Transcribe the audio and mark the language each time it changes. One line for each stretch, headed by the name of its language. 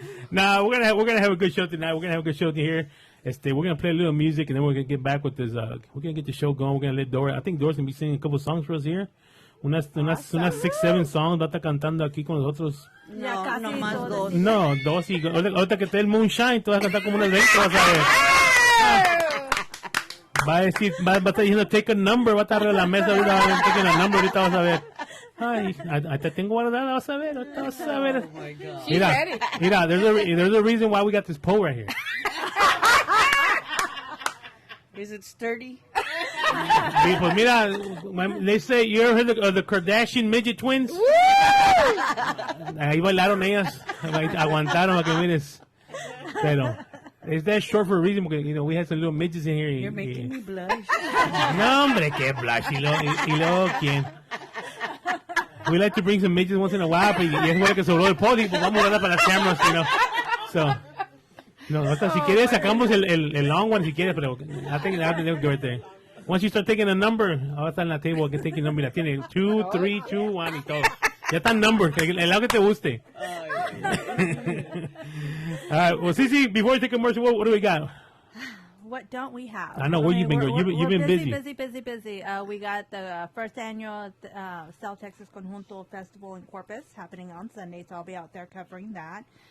English: Nah, we're gonna have a good show tonight. We're gonna have a good show here. We're gonna play a little music and then we're gonna get back with this. We're gonna get the show going. We're gonna let Dora. I think Dora's gonna be singing a couple songs for us here.
Spanish: Unas 6-7 songs. Va a estar cantando aquí con nosotros. No, no más dos. No, dos y ahorita que esté el Moonshine, tú vas a cantar como unas 20, vas a ver. Va a decir, va a estar diciendo
English: take a number,
Spanish: va a estar en la mesa ahorita,
English: taking a number,
Spanish: ahorita vas a ver. Ay, te tengo guardada, vas a ver, ahorita vas a ver.
English: Oh my God.
Spanish: Mira,
English: there's a reason why we got this pole right here. Is it sturdy?
Spanish: Pues mira,
English: they say, you ever heard of the Kardashian midget twins?
Spanish: Ahí bailaron ellas, aguantaron para que mires. Pero,
English: is that short for a reason? Because, we had some little midgets in here. You're making me blush.
Spanish: No, hombre, qué blush. Y luego, ¿quién?
English: We like to bring some midgets once in a while,
Spanish: pero y es bueno que sobró el podio, pues vamos a darla para las cameras, So, no, hasta si quieres sacamos el
English: long one
Spanish: si quieres, pero
English: I think that will go right there. Once you start taking a number,
Spanish: ahora está en la table que
English: taking number,
Spanish: la tiene 2, 3, 2, 1 y todo. Ya está en number, el lado que te guste.
English: All right, well, Cece, before we take a commercial, what do we got? What don't we have? I know, where you been going? You've been busy. Busy. We got the first annual South Texas Conjunto Festival in Corpus happening on Sunday, so I'll be out there covering that.